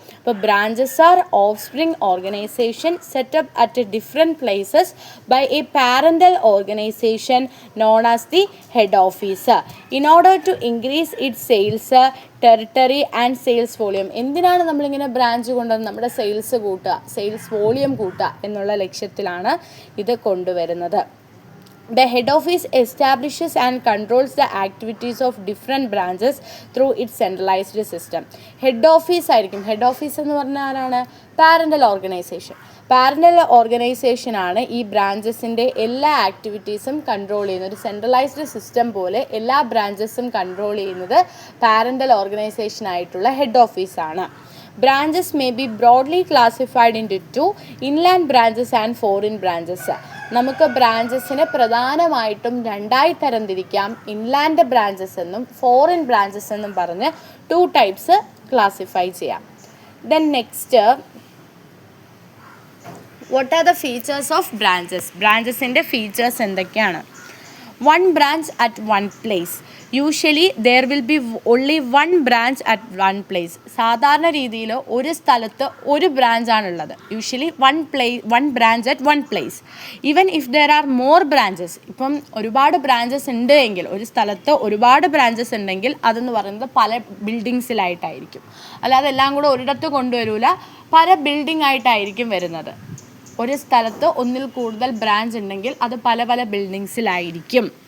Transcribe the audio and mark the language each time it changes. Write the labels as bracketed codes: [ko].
[en] അപ്പോൾ branches are offspring organization setup at different places by a parental organization known as the head office in order to increase its sales, territory and sales volume. [ml] എന്തിനാണ് നമ്മളിങ്ങനെ branch കൊണ്ടുവന്ന് നമ്മുടെ sales കൂട്ടുക, sales volume കൂട്ടുക എന്നുള്ള ലക്ഷ്യത്തിലാണ് ഇത് കൊണ്ടുവരുന്നത്. [en] The head office establishes and controls the activities of different branches through its centralized system. Head office [ml] ആയിരിക്കും. ഹെഡ് ഓഫീസ് എന്ന് പറഞ്ഞാൽ ആരാണ്? Parental organisation. പാരൻ്റൽ ഓർഗനൈസേഷൻ ആണ് ഈ ബ്രാഞ്ചസിൻ്റെ എല്ലാ ആക്ടിവിറ്റീസും കൺട്രോൾ ചെയ്യുന്നത്. ഒരു സെൻട്രലൈസ്ഡ് സിസ്റ്റം പോലെ എല്ലാ ബ്രാഞ്ചസും കൺട്രോൾ ചെയ്യുന്നത് പാരൻ്റൽ ഓർഗനൈസേഷൻ ആയിട്ടുള്ള ഹെഡ് ഓഫീസാണ്. Branches may be broadly classified into two, inland branches and foreign branches. നമുക്ക് ബ്രാഞ്ചസിനെ പ്രധാനമായിട്ടും രണ്ടായി തരംതിരിക്കാം. ഇൻലാൻഡ് ബ്രാഞ്ചസ് എന്നും ഫോറിൻ ബ്രാഞ്ചസ് എന്നും പറഞ്ഞ് 2 ടൈപ്സ് ക്ലാസിഫൈ ചെയ്യാം. [en] Then next, what are the features of branches? [ml] ബ്രാഞ്ചസിൻ്റെ features എന്തൊക്കെയാണ്? [en] 1 branch at 1 place. Usually there will be only 1 branch at 1 place. [ml] സാധാരണ രീതിയിൽ ഒരു സ്ഥലത്ത് ഒരു ബ്രാഞ്ചാണുള്ളത്. [en] Usually 1 branch at 1 place. Even if there are more branches, [ml] ഇപ്പം ഒരുപാട് branches ഉണ്ട് എങ്കിൽ, ഒരു സ്ഥലത്ത് ഒരുപാട് ബ്രാഞ്ചസ് ഉണ്ടെങ്കിൽ അതെന്ന് പറയുന്നത് പല ബിൽഡിങ്സിലായിട്ടായിരിക്കും. അല്ലാതെ എല്ലാം കൂടെ ഒരിടത്ത് കൊണ്ടുവരില്ല, പല ബിൽഡിംഗ് ആയിട്ടായിരിക്കും വരുന്നത്. ഒരു സ്ഥലത്ത് ഒന്നിൽ കൂടുതൽ ബ്രാഞ്ച് ഉണ്ടെങ്കിൽ അത് പല പല ബിൽഡിങ്സിലായിരിക്കും.